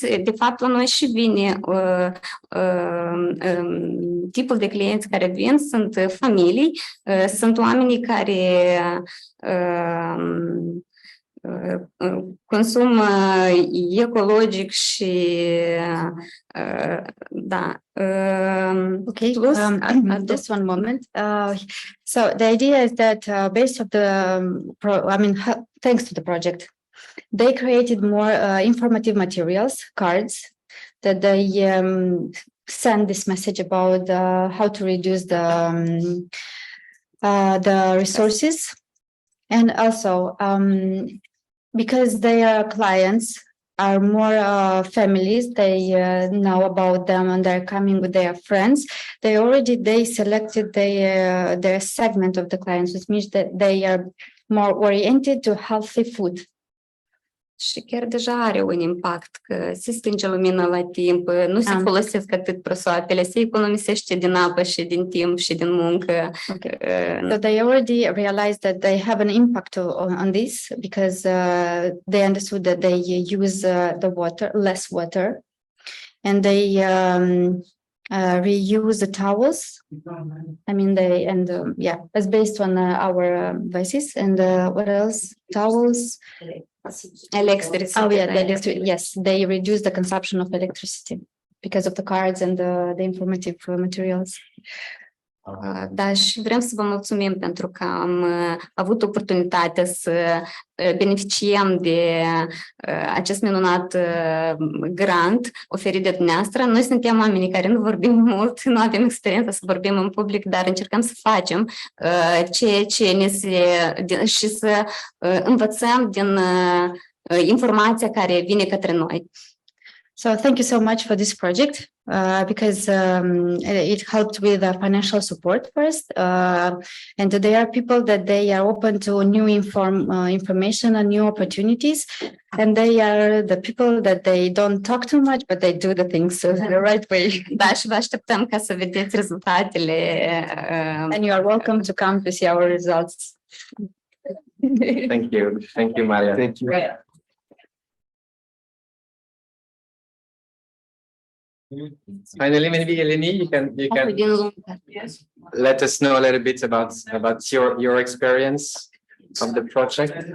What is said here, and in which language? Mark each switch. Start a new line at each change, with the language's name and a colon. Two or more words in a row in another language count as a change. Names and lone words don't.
Romanian: De fapt, la noi și vine tipul de clienți care vin, sunt familii, sunt oamenii care consum ecologic și da.
English: Okay, just one moment. So the idea is that based on the, thanks to the project, they created more informative materials, cards, that they send this message about how to reduce the resources, and also because their clients are more families, they know about them and they're coming with their friends. They selected their segment of the clients, which means that they are more oriented to healthy food.
Romanian: Și chiar deja are un impact, că se stinge lumina la timp, nu se folosesc atât prosoapele, se economisește din apă și din timp și din muncă.
English: Okay. So they already realized that they have an impact on this because they understood that they use less water, and they reuse the towels. It's based on our basis. And what else? Towels. Electricity. Oh yeah, yes, they reduce the consumption of electricity because of the cards and the informative materials.
Romanian: Da, și vrem să vă mulțumim pentru că am avut oportunitatea să beneficiem de acest minunat grant oferit de dumneavoastră. Noi suntem oamenii care nu vorbim mult, nu avem experiența să vorbim în public, dar încercăm să facem ceea ce și să învățăm din informația care vine către noi.
English: So thank you so much for this project because it helped with financial support first, and there are people that they are open to new information and new opportunities, and they are the people that they don't talk too much, but they do the things the right way.
Romanian: Da, și vă așteptăm ca să vedeți rezultatele.
English: And you are welcome to come to see our results. Thank you, Maria. Thank you. Finally, maybe Eleni, you can let us know a little bit about your experience of the project.